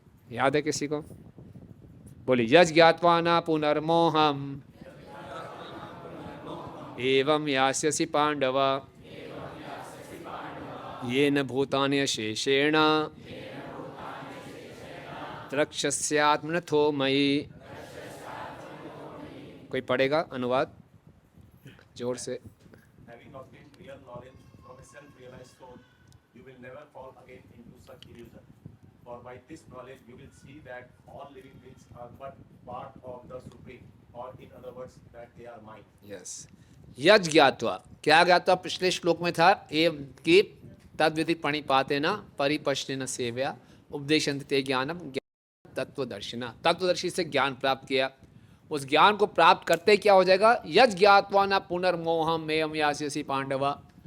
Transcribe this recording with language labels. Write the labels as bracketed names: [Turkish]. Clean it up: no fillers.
[Hindi] याद है किसी को? बोली, [Sanskrit] यज ज्ञात्वा न पुनर्मोहम एवं यास्यसि पांडव येन भूतानि अशेषेण द्रक्ष्यस्यात्मनथो मयि। [Hindi] कोई पढ़ेगा अनुवाद जोर से? [English] Having obtained real knowledge from a self-realized soul, you will never fall again into such illusion. For by this knowledge you will see that all living beings are but part of the Supreme, or in other words, that they are mind. Yes. [Hindi] यज ज्ञात्वा, क्या ज्ञात्वा पिछले श्लोक में था ये कि [Sanskrit] तद्विधि प्रणिपाते न परिपश्येन सेव्या उपदेशन्ति ते ज्ञानम तत्वदर्शिना। [Hindi] तत्वदर्शी से ज्ञान प्राप्त किया, उस ज्ञान को प्राप्त करते ही क्या हो जाएगा? [Sanskrit] यज ज्ञात्वा न पुनर्मोहम मेयम यास्यसि पांडवा।